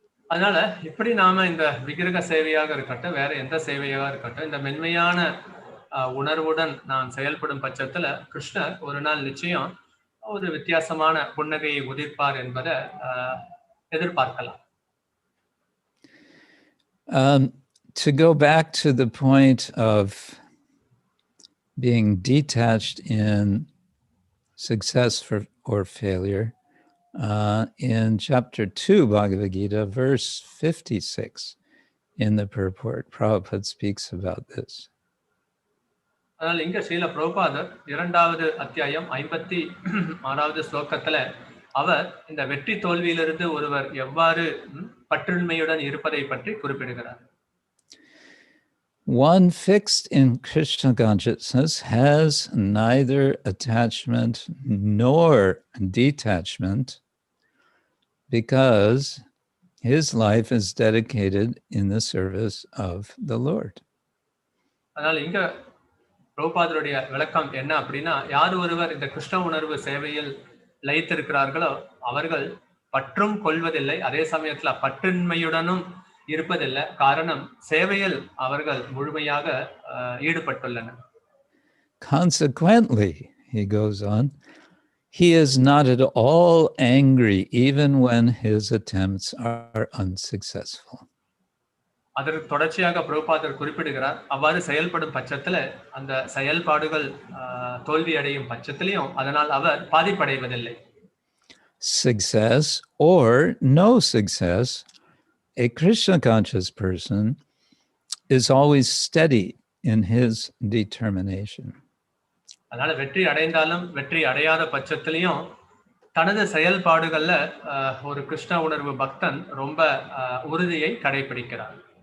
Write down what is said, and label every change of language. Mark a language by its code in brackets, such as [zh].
[ta] அதனால இப்படி நாம இந்த விக்கிரக சேவையாக இருக்கட்டும், வேற எந்த சேவையாக இருக்கட்டும், இந்த மென்மையான உணர்வுடன் நான் செயல்படும் பட்சத்துல கிருஷ்ணர் ஒரு நாள் நிச்சயம் ஒரு வித்தியாசமான புன்னகையை உதிர்ப்பார் என்பதை எதிர்பார்க்கலாம். [en] To go back to the point of being detached in success or failure, in chapter 2, Bhagavad-Gita, verse 56, in the purport, Prabhupada speaks about this. [ta] அதனால் இங்க ஸ்ரீல பிரபுபாதர் 2வது அத்தியாயம் 56வது ஸ்லோகத்துல அவர் இந்த வெற்றி தோல்வியிலிருந்து ஒருவர் எவ்வாறு பற்றின்மையுடன் இருப்பதை பற்றி குறிப்பிடுகிறார். [en] One fixed in Krishna consciousness has neither attachment nor detachment because his life is dedicated in the service of the Lord. [ta] அதனால் இங்க பிரபுபாதருடைய விளக்கம் என்ன அப்படின்னா, யார் ஒருவர் இந்த கிருஷ்ண உணர்வு சேவையில் லயித்திருக்கிறார்களோ அவர்கள் பற்றும் கொள்வதில்லை, அதே சமயத்துல பற்றின்மையுடனும் இருப்பதில்லை. காரணம் சேவையில் அவர்கள் முழுமையாக ஈடுபட்டுள்ளனர். [en] Consequently, he goes on, he is not at all angry even when his attempts are unsuccessful. [ta] அதற்கு தொடர்ச்சியாக பிரபுபாதர் குறிப்பிடுகிறார், அவ்வாறு செயல்படும் பட்சத்துல அந்த செயல்பாடுகள் தோல்வி அடையும் பட்சத்திலையும் அதனால் அவர் பாதிப்படைவதில்லை. [en] Success or no success, a Krishna conscious person is always steady in his determination. [ta] அதனால வெற்றி அடைந்தாலும் வெற்றி அடையாத பட்சத்திலையும் தனது செயல்பாடுகள்ல ஒரு கிருஷ்ண உணர்வு பக்தன் ரொம்ப உறுதியை கடைபிடிக்கிறார்.